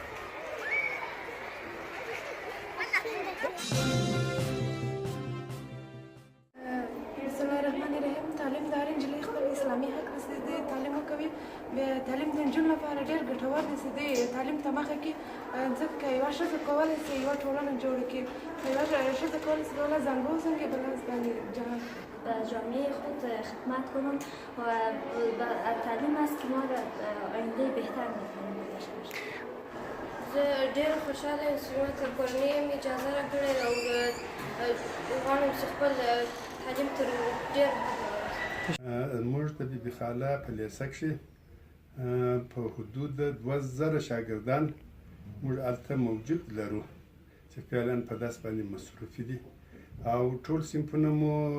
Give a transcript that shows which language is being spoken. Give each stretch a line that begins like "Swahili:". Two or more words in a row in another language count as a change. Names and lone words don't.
Arabic: بسم الله الرحمن الرحیم.
Pashto: تعلیم د هر نجلۍ خپل اسلامي حق دی چې دی تعلیم وکوي. بیا تعلیم د نجونو لپاره ډېر ګټور دی چې دی تعلیم ته مخه کړي، ځکه یوه ښځه کولی شي یوه ټولنه جوړه کړي. یوه ښځه کولی شي بله زنګ وزنګي، بله باندې جهان
Persian: به جامعه خود خدمت کنم و تعلیم است که ما را آینده بهتر می‌کنه داشته باشیم.
Pashto: زه ډېره خوشحاله یم چې ماته کورنۍ هم اجازه راکړې او غواړم چې خپل تعلیم تر ډېر موږ د بیبي خاله په لیسه کښې په حدود 2000 شاګردان موږ هلته موجود لرو چې فعلا په درس باندې مصروفي دي او ټول صنفونه مو